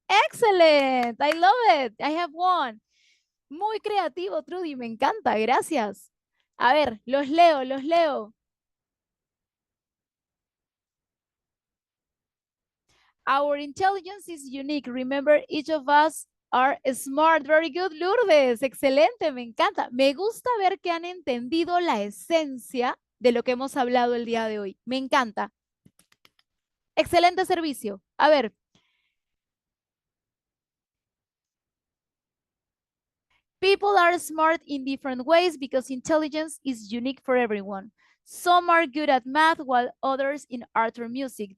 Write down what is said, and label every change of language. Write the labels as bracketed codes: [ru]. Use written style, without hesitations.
[en] Excellent. I love it. I have one. [es] Muy creativo, Trudy. Me encanta. Gracias. A ver, los leo, los leo. [en] Our intelligence is unique. Remember, each of us are smart. Very good, [es] Lourdes. Excelente, me encanta. Me gusta ver que han entendido la esencia de lo que hemos hablado el día de hoy. Me encanta. Excelente servicio. A ver, [en] people are smart in different ways because intelligence is unique for everyone. Some are good at math while others in art or music.